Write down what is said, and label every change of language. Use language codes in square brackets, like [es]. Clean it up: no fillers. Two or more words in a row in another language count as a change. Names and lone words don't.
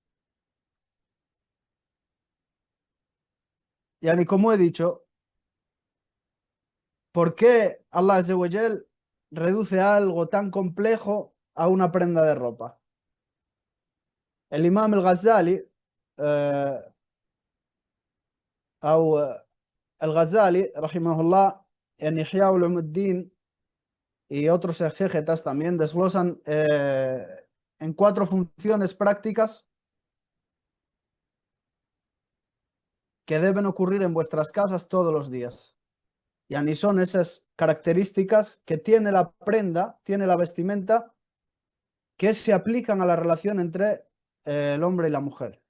[es] Yani como he dicho, ¿por qué [ar] Allah Azza wa Jal [es] reduce algo tan complejo a una prenda de ropa? El Imam el-Ghazali, o el-Ghazali, rahimahullah, en Ihya Ulumuddin y otros exégetas también desglosan en 4 funciones prácticas que deben ocurrir en vuestras casas todos los días. Yani son esas características que tiene la prenda, tiene la vestimenta, que se aplican a la relación entre el hombre y la mujer.